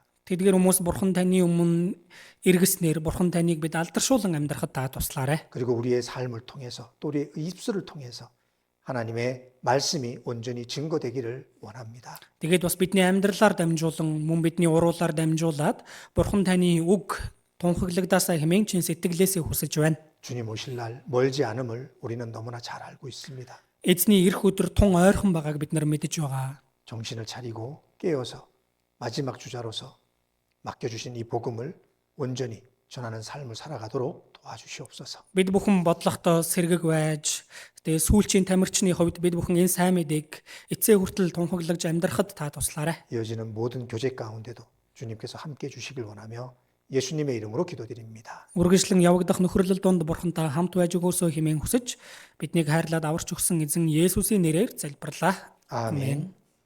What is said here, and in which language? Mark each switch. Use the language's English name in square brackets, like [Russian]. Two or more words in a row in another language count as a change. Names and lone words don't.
[Mongolian] тэдгээр хүмүүс Бурхан таны өмнө эргэснээр Бурхан таныг бид алдаршуулан амьдрахад та туслаарай. [Korean] 그리고 우리의 삶을 통해서 또 우리의 입술을 통해서 하나님의 말씀이 온전히 증거되기를 원합니다. [Mongolian] Тэгээд бас бидний амьдралаар дамжуулан мөн бидний уруулаар дамжуулаад Бурхан таны үг тунхаглагдаасаа хэмээн чин сэтгэлээсээ хүсэж байна. [Korean] 주님 오실 날 멀지 않음을 우리는 너무나 잘 알고 있습니다. [Mongolian] Эзний ирэх өдөр тун ойрхон байгааг бид нар мэдэж байгаа. [Korean] 정신을 차리고 깨어서 마지막 주자로서 맡겨주신 이 복음을 온전히 전하는 삶을 살아가도록 도와주시옵소서. [Mongolian] Бид бүхэн бодлоготой сэргэг байж тэгээ сүүлчийн тамирчны хувьд бид бүхэн энэ сайн мэдээг эцээ хүртэл тунхаглаж амьдрахад та туслаарай. [Korean] 이어지는 모든 교제 가운데도 주님께서 함께 주시길 원하며 예수님의 이름으로 기도드립니다. [Mongolian] Үргэлжлэн явагдах нөхөрлөл донд Бурхантай хамт байж өгөөсөө хэмээн хүсэж биднийг хайрлаад аварч өгсөн эзэн Есүсийн нэрээр залбирлаа. [Korean] 아멘.